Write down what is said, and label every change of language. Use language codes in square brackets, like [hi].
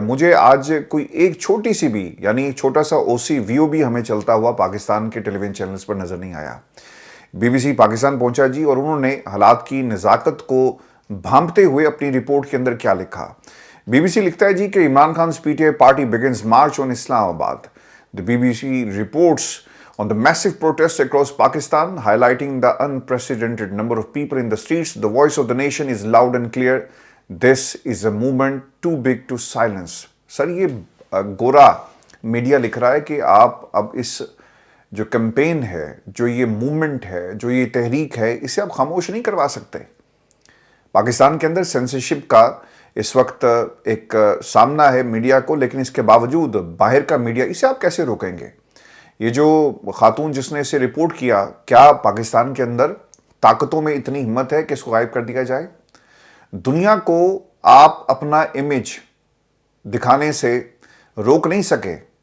[ur] مجھے آج کوئی ایک چھوٹی سی بھی, یعنی ایک چھوٹا سا او سی ویو بھی ہمیں چلتا ہوا پاکستان کے ٹیلی ویژن چینلز پر نظر نہیں آیا. بی بی سی پاکستان پہنچا جی اور انہوں نے حالات کی نزاکت کو بھانپتے ہوئے اپنی رپورٹ کے اندر کیا لکھا. بی بی سی لکھتا ہے جی کہ Imran خان's [en] PTI party begins march on Islamabad. The BBC reports on the massive protests across Pakistan, highlighting the unprecedented number of people in the streets. The voice of the nation is loud and clear. This is a movement too big to silence. [ur] سر یہ گورا media لکھ رہا ہے کہ آپ اب اس جو campaign ہے, جو یہ موومنٹ ہے, جو یہ تحریک ہے, اسے آپ خاموش نہیں کروا سکتے. پاکستان کے اندر سینسرشپ کا اس وقت ایک سامنا ہے میڈیا کو, لیکن اس کے باوجود باہر کا میڈیا, اسے آپ کیسے روکیں گے؟ یہ جو خاتون جس نے اسے رپورٹ کیا, کیا پاکستان کے اندر طاقتوں میں اتنی ہمت ہے کہ اس کو غائب کر دیا جائے؟ دنیا کو آپ اپنا امیج دکھانے سے روک نہیں سکے.